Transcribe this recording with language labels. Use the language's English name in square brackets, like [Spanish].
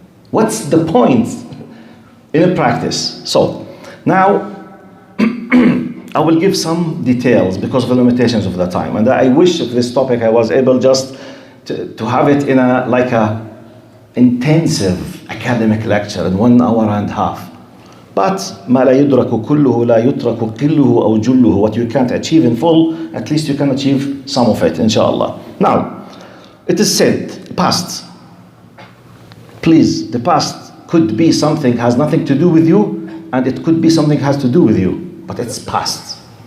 [English] What's the point in a practice? So now I will give some details because of the limitations of the time, and I wish if this topic I was able just to have it in a intensive academic lecture in 1 hour and a half. [Arabic] But ما لا يدرك كله لا يترك قله أو جله. [English] What you can't achieve in full, at least you can achieve some of it, inshallah. Now, it is said, past. Please, the past could be something has nothing to do with you, and it could be something has to do with you, but it's past.